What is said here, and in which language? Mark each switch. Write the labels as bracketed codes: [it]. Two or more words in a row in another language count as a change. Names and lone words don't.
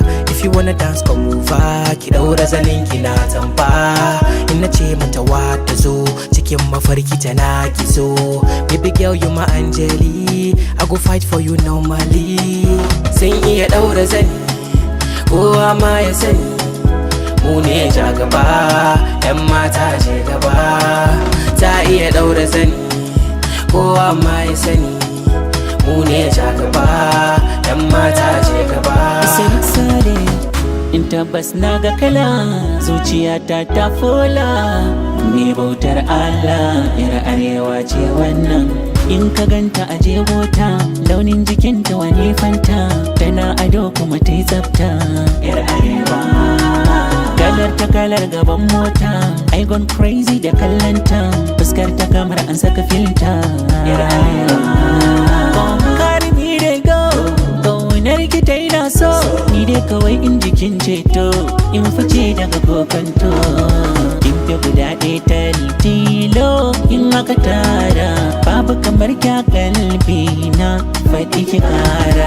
[en] If you wanna dance come over, [ha] ki daura zanin ki na tamba. In na ce mata wata zo, cikin mafarki tana ki so. [en] Baby girl you my Angeli, I go fight for you normally. [ha] Sun iya daura zani, kowa ma ya sani. Mu ne ja gaba, 'yan mata je gaba. Ta iya daura zani, kowa ma ya sani. Mu ne ja gaba, 'yan mata je gaba. SadiqSaleh, in tabbas na ga kala, zuciyata ta fola. Ni bautar Allah, yar arewa ce wannan. In ka ganta a jebota, launin jikinta wani fanta. Tana ado kuma ta yi tsafta, yar arewa. Kalar ta kalar gaban mota, [en] I gone crazy [ha] da kallanta. Fuskar ta kamar an saka filta, yar arewa. Ki ta ina so, ni dai kawai in jikin ceto, in fice daga kokanto. In fi guda ɗaya ta tilo, in aka tara babu kamar kya kalbi na faɗi ki ƙara.